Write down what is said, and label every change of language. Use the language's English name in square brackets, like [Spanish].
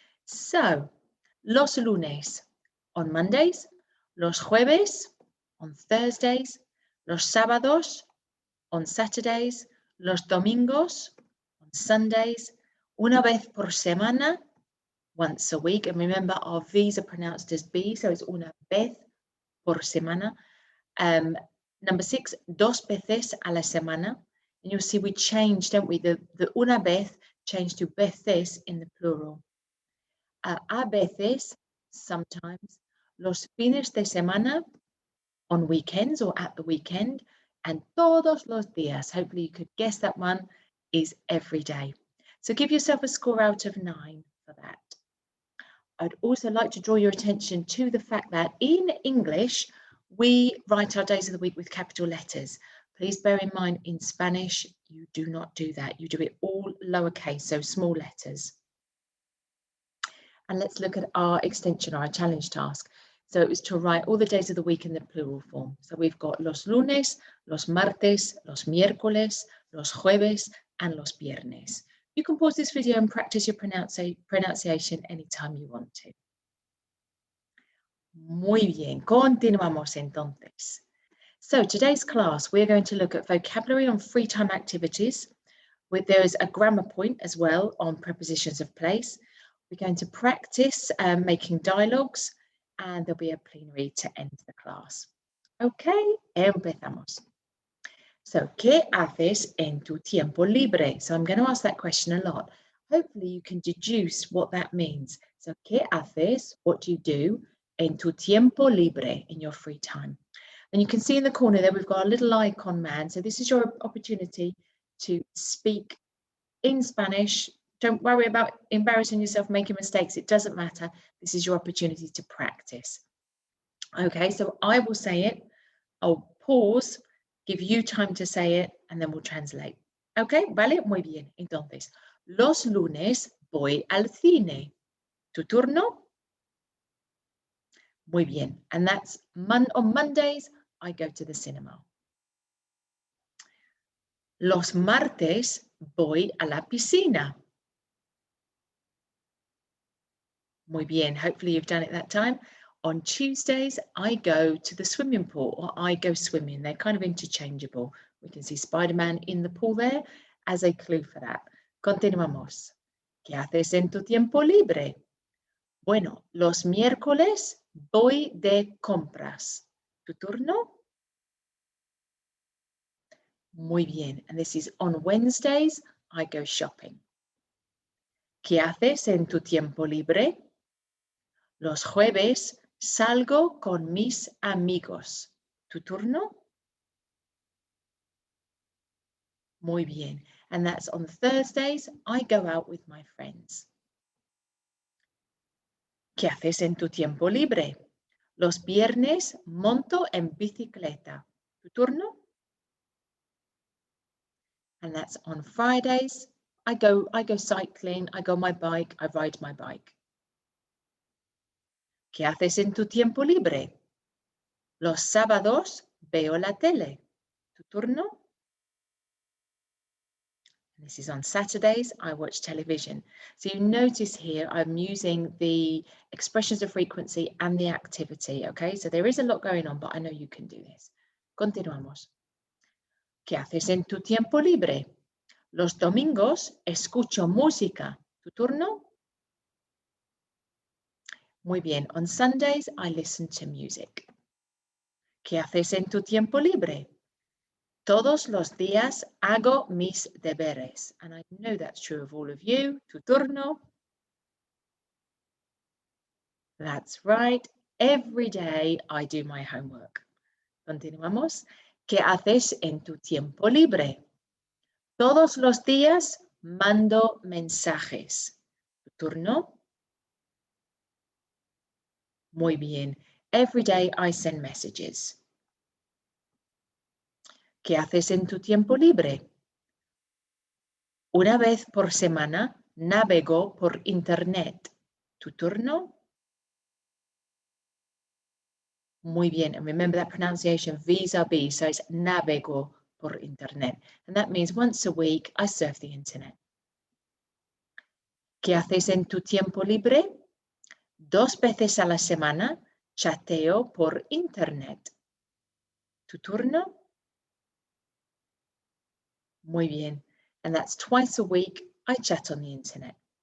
[English] So, [Spanish] los lunes [English] on Mondays, [Spanish] los jueves [English] on Thursdays, [Spanish] los sábados [English] on Saturdays, [Spanish] los domingos [English] on Sundays, [Spanish] una vez por semana, [English] once a week. And remember, our V's are pronounced as B, so it's [Spanish] una vez por semana. [English] Number 6, [Spanish] dos veces a la semana. [English] And you'll see we changed, don't we? The [Spanish] una vez [English] changed to veces in the plural. [Spanish] A veces, [English] sometimes, [Spanish] los fines de semana, [English] on weekends or at the weekend, and [Spanish] todos los días, [English] hopefully you could guess that one, is every day. So give yourself a score out of 9 for that. I'd also like to draw your attention to the fact that in English, we write our days of the week with capital letters. Please bear in mind, in Spanish, you do not do that. You do it all lowercase, so small letters. And let's look at our extension, our challenge task. So it was to write all the days of the week in the plural form. So we've got [Spanish] los lunes, los martes, los miércoles, los jueves, and los viernes. [English] You can pause this video and practice your pronunciation anytime you want to. [Spanish] Muy bien, continuamos entonces. [English] So today's class, we're going to look at vocabulary on free time activities. There is a grammar point as well on prepositions of place. We're going to practice making dialogues, and there'll be a plenary to end the class. [Spanish] Okay, empezamos. So, ¿qué haces en tu tiempo libre? [English] So I'm going to ask that question a lot. Hopefully you can deduce what that means. So, [Spanish] ¿qué haces? [English] What do you do [Spanish] en tu tiempo libre, [English] in your free time? And you can see in the corner there we've got a little icon man. So this is your opportunity to speak in Spanish. Don't worry about embarrassing yourself, making mistakes. It doesn't matter. This is your opportunity to practice. Okay, so I will say it. I'll pause, give you time to say it, and then we'll translate. [Spanish] Okay, vale, muy bien. Entonces, los lunes voy al cine. ¿Tu turno? Muy bien. [English] And that's on Mondays, I go to the cinema. [Spanish] Los martes voy a la piscina. Muy bien, [English] hopefully you've done it that time. On Tuesdays, I go to the swimming pool, or I go swimming. They're kind of interchangeable. We can see Spider-Man in the pool there as a clue for that. [Spanish] Continuamos. ¿Qué haces en tu tiempo libre? Bueno, los miércoles voy de compras. ¿Tu turno? Muy bien. [English] And this is on Wednesdays, I go shopping. [Spanish] ¿Qué haces en tu tiempo libre? Los jueves salgo con mis amigos. ¿Tu turno? Muy bien. [English] And that's on Thursdays, I go out with my friends. [Spanish] ¿Qué haces en tu tiempo libre? Los viernes monto en bicicleta. ¿Tu turno? [English] And that's on Fridays. I go cycling, I go on my bike, I ride my bike. [Spanish] ¿Qué haces en tu tiempo libre? Los sábados veo la tele. ¿Tu turno? [English] This is on Saturdays, I watch television. So you notice here, I'm using the expressions of frequency and the activity, okay? So there is a lot going on, but I know you can do this. [Spanish] Continuamos. ¿Qué haces en tu tiempo libre? Los domingos escucho música. ¿Tu turno? Muy bien. [English] On Sundays, I listen to music. [Spanish] ¿Qué haces en tu tiempo libre? Todos los días hago mis deberes. [English] And I know that's true of all of you. [Spanish] Tu turno. [English] That's right. Every day I do my homework. [Spanish] Continuamos. ¿Qué haces en tu tiempo libre? Todos los días mando mensajes. ¿Tu turno? Muy bien. [English] Every day I send messages. [Spanish] ¿Qué haces en tu tiempo libre? Una vez por semana navego por internet. ¿Tu turno? Muy bien. [English] And remember that pronunciation, vis-a-vis, so it's [Spanish] navego por internet. [English] And that means once a week I surf the internet. [Spanish] ¿Qué haces en tu tiempo libre? 2 veces a la semana chateo por internet. ¿Tu turno? Muy bien. [English] And that's twice a week I chat on the internet.